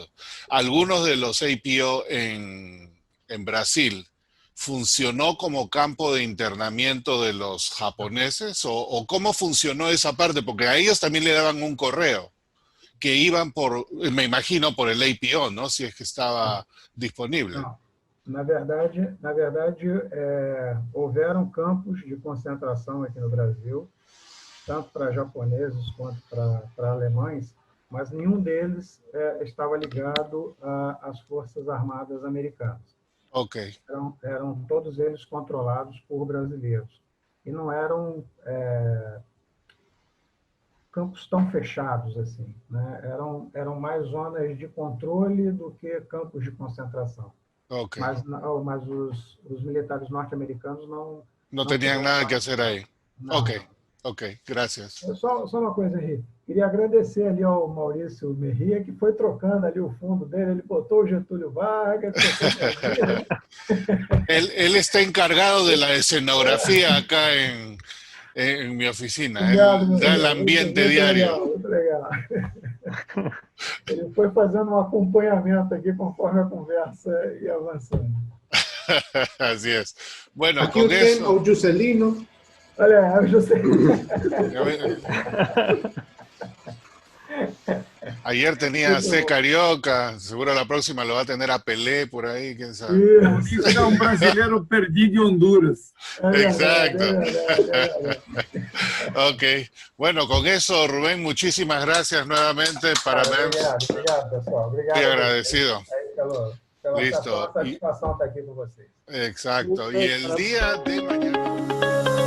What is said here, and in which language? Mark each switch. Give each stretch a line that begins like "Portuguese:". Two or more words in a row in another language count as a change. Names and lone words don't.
Spanish: Algunos de los APO en Brasil, ¿funcionó como campo de internamiento de los japoneses? ¿O cómo funcionó esa parte? Porque a ellos también le daban un correo, que iban me imagino, por el APO, ¿no? Si es que estaba disponible.
Portuguese: Não. Na verdade, houveram campos de concentração aqui no Brasil, tanto para japoneses quanto para alemães, mas nenhum deles estava ligado às Forças Armadas Americanas. Ok. Eram todos eles controlados por brasileiros. E não eram campos tão fechados assim, né? Eram mais zonas de controle do que campos de concentração. Ok. Mas os militares norte-americanos
Spanish: não tenían nada que hacer ahí.
Portuguese: Não.
Spanish: Ok, gracias.
Portuguese: Só uma coisa, Henrique. Queria agradecer ali ao Maurício Merria, que foi trocando ali o fundo dele, ele botou o Getúlio Vargas.
Spanish: Él está encargado de la escenografía acá en mi oficina.
Portuguese: Obrigado,
Spanish: Él da el ambiente diario.
Portuguese: Muito legal. Ele foi fazendo um acompanhamento aqui conforme a conversa ia avançando.
Spanish: Así es. Bueno, Aquí con
Portuguese: tem
Spanish: eso...
Portuguese: o Juscelino. Olha, o Juscelino.
Spanish: Ayer tenía a C. Carioca, seguro la próxima lo va a tener a Pelé por ahí, quién sabe.
Portuguese: Isso é um brasileiro perdido de Honduras.
Spanish: Exacto. Ok. Bueno, con eso, Rubén, muchísimas gracias nuevamente.
Portuguese: Parabéns. Obrigado, pessoal. Obrigado.
Spanish: Estoy agradecido.
Portuguese: Pela
Spanish: Listo.
Portuguese: satisfação estar aqui com vocês.
Spanish: Exacto. Y el día de mañana...